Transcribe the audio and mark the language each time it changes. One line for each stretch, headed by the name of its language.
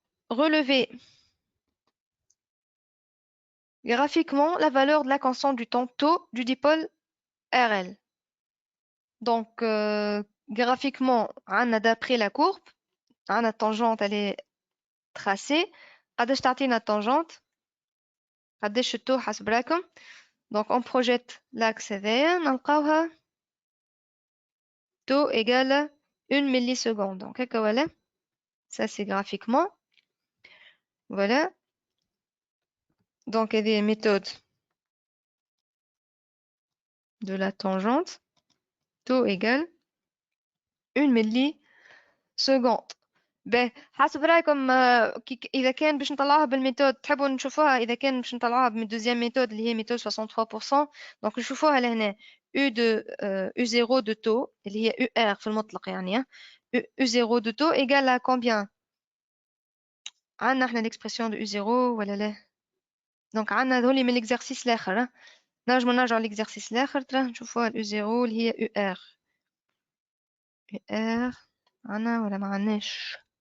French: Relever graphiquement la valeur de la constante du temps taux du dipôle RL. Donc, graphiquement, d'après la courbe, la tangente, elle est tracée.
Arabic: قداش تعطينا tangente قداش التو حسب راكم.
French: Donc, on projette l'axe
Arabic: هذايا نلقاوها
French: taux égale 1 milliseconde. Donc,
Arabic: هكا
French: voilà. Ça, c'est graphiquement. Voilà. Donc, il y a des méthodes de la tangente. Taux égale 1 milliseconde.
Arabic: باهي حسب رايكم اذا كان باش نطلعوها بالميثود تحبوا نشوفوها اذا كان باش نطلعوها بالدوزيام ميثود اللي هي ميثود 63%. دونك نشوفوها لهنا
French: U de U0 de taux
Arabic: اللي هي UR في المطلق يعني
French: U0 de taux égale à combien
Arabic: عندنا احنا
French: l'expression de U0
Arabic: ولا لا. دونك عندنا هذولي من l'exercice الاخر نجمو نرجعو l'exercice الاخر ترى نشوفوها U0 اللي هي UR عندنا ولا ما عندناش